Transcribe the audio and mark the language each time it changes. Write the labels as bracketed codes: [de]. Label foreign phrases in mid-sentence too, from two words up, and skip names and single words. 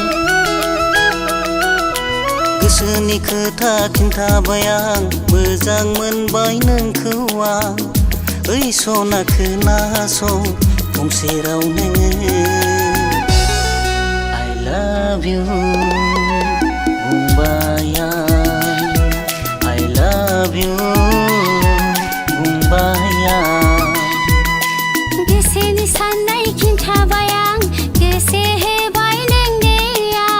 [brx] गोसोनि खोथा खिन्थाबाय आं मोजां मोनबाय नोंखौ आं ओइ सना खोनासं गंसे राव नोङो [en] I love you [brx] बुंबाय आं [en] I love you [brx] बुंबाय आं गोसोनि साननाय खिन्थाबाय आं गोसो होबाय नोंनो